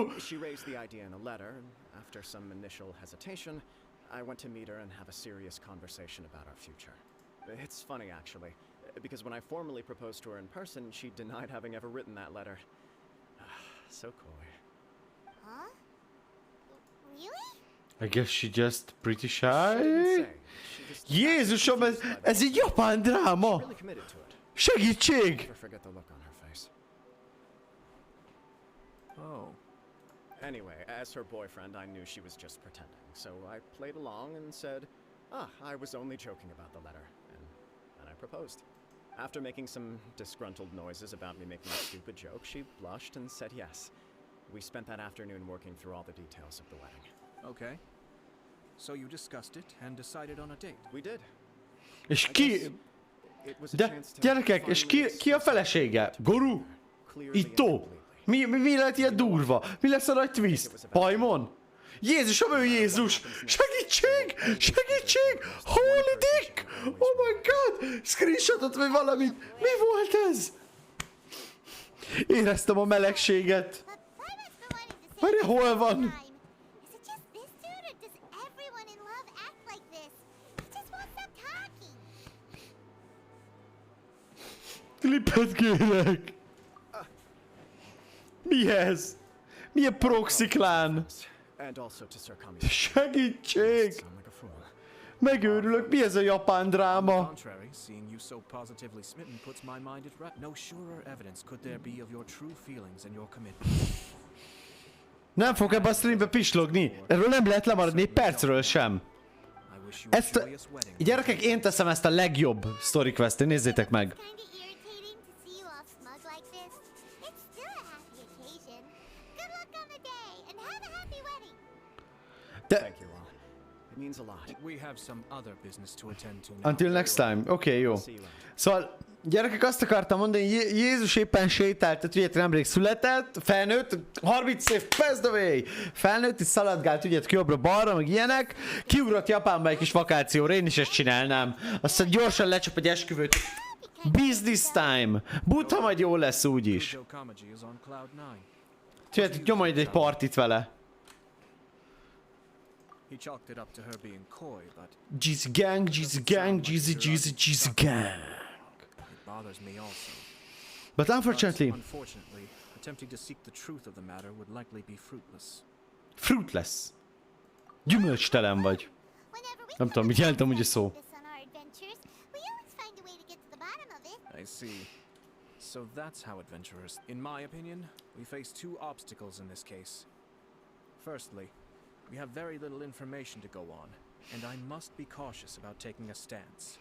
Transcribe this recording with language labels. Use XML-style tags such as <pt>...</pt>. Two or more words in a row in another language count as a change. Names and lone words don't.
<en>She raised the idea in a letter, and after some initial hesitation, I went to meet her and have a serious conversation about our future. It's funny, actually, because when I formally proposed to her in person, she denied having ever written that letter. So coy. Huh? Really? I guess she just pretty She didn't shy. say. She just</en> <hu>Jézusom, ez egy japán dráma!</hu> <en>really committed to it.</en> <hu>Segítség!</hu> <en>Never forget the look on her face. Oh. Anyway, as her boyfriend, I knew she was just pretending, so I played along and said, I was only joking about the letter, and I proposed. After making some disgruntled noises about me making a stupid joke, she blushed and said yes. We spent that afternoon working through all the details of the wedding. Okay. So you discussed it and decided on a date. We did.</en> <hu>És</hu> <en>I</en> <hu>ki...</hu> <en>guess it was a</en> <hu>De</hu> <en>chance to</en> <hu>gyerekek, és</hu> <en>finally</en> <hu>ki a</hu> <en>express</en> <hu>felesége? Guru?</hu> <en>clearly and</en> <hu>Itto?</hu> <en>completely.</en> <hu>Mi lehet ilyen durva? Mi lesz a nagy twist? Pajmon? Jézusom, ő Jézus! Segítség! Segítség!</hu> <en>Holy dick! Oh my god!</en> <hu>Screenshotot vagy valamit! Mi volt ez? Éreztem a melegséget.</hu> <en>But Paimon's been wanting to say</en> <hu>Várja,</hu> <en>this</en> <hu>hol</hu> <en>for a</en> <hu>van?</hu> <en>time. Is it just this dude, or does everyone in love act like this? He just won't stop talking.</en> <hu>Klipet kérek! Mi ez? Milyen proxy klán?</hu> <en>And also to Sir Kami.</en> <hu>Segítség!</hu> <en>Sound like a fool.</en> <hu>Megőrülök, mi ez a japán</hu> <en>On the</en> <hu>dráma?</hu> <en>contrary, seeing you so positively smitten puts my mind at rest. No surer evidence could there be of your true feelings and your commitment.</en> <hu>Nem fog ebbe a streambe pislogni. Erről nem lehet lemaradni egy percről sem.</hu> <en>I wish you a</en> <hu>Ezt a...</hu> <en>joyous wedding.</en> <hu>Gyerekek, én teszem ezt a legjobb</hu> <en>story questet,</en> <hu>nézzétek meg.</hu> <en>Kinda irritating to see you all smug like this. It's still a happy occasion. Good luck on the day, and have a happy wedding.</en> <hu>De...</hu> <en>Thank you all. It means a lot. We have some other business to attend to now. Until next time.</en> <hu>Oké, jó.</hu> <en>See you later.</en> <hu>Szóval Gyerekek, azt akartam mondani, Jézus éppen sétált, tehát ugye nemrég született, felnőtt, 30 év,</hu> <en>passed away!</en> <hu>Felnőtt, és szaladgált ugye jobbra-balra, meg ilyenek, kiugrott Japánba egy kis vakációra, én is ezt csinálnám. Aztán gyorsan lecsap egy esküvőt.</hu> <en>Business time!</en> <hu>Buddha majd jó lesz úgyis. Tudjátok, nyom majd egy partit vele.</hu> <en>Jeezy gang, Jeezy gang, Jeezy gang. Bothers me also. But unfortunately, attempting to seek the truth of the matter would likely be fruitless. Fruitless.</en> <hu>Gyümölcstelen vagy. Nem tudom, mit jelent amúgy a szó.</hu> <en>I see. So that's how adventurers. In my opinion, we face two obstacles in this case. Firstly, we have very little information to go on, and I must be cautious about taking a stance.</en>